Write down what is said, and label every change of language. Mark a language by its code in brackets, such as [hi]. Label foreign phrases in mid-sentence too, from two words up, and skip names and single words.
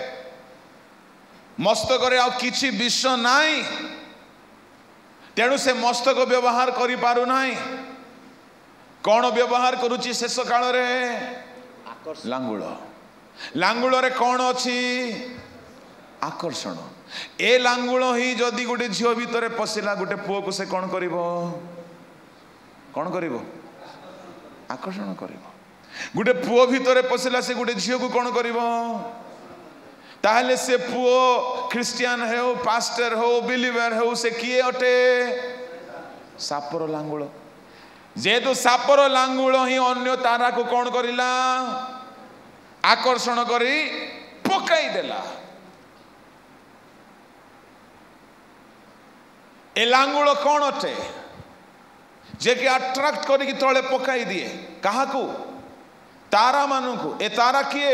[or] ମସ୍ତକ ରେ ଆ କିଛି ବିଷ ନାଇ ତେଣୁ ସେ ମସ୍ତକ ବ୍ୟବହାର କରି ପାରୁ ନାଇ କଣ ବ୍ୟବହାର କରୁଛି ଶେଷ କାଳ ରେ ଲାଙ୍ଗୁଳ ଲାଙ୍ଗୁଳ ରେ କଣ ଅଛି ଆକର୍ଷଣ ଏ ଲାଙ୍ଗୁଳ ହିଁ ଯଦି ଗୋଟେ ଝିଲ ଭିତର ପଶିଲା ଗୋଟେ ପୁଅ କୁ ସେ କଣ କରିବ ଆକର୍ଷଣ କରିବ ଗୋଟେ ପୁଅ ଭିତର ପଶିଲା ସେ ଗୋଟେ ଝିଲ କୁ କଣ କରିବ ତାହାଲେ ସେ ପୁଅ କ୍ରିଶ୍ଚିଆନ ହଉ ପାଷ୍ଟର ହଉ ବିଲିଭର ହଉ ସେ କିଏ ଅଟେ ସାପର ଲାଙ୍ଗୁଳ ଯେହେତୁ ସାପର ଲାଙ୍ଗୁଳ ହିଁ ଅନ୍ୟ ତାରା କୁ କଣ କରିଲା ଆକର୍ଷଣ କରି ପକାଇ ଦେଲା ଏ ଲାଙ୍ଗୁଳ କଣ ଅଟେ ଯେ କି ଆଟ୍ରାକ୍ଟ କରି ତଳେ ପକାଇ ଦିଏ କାହା କୁ ତାରା ମାନ କୁ ଏ ତାରା କିଏ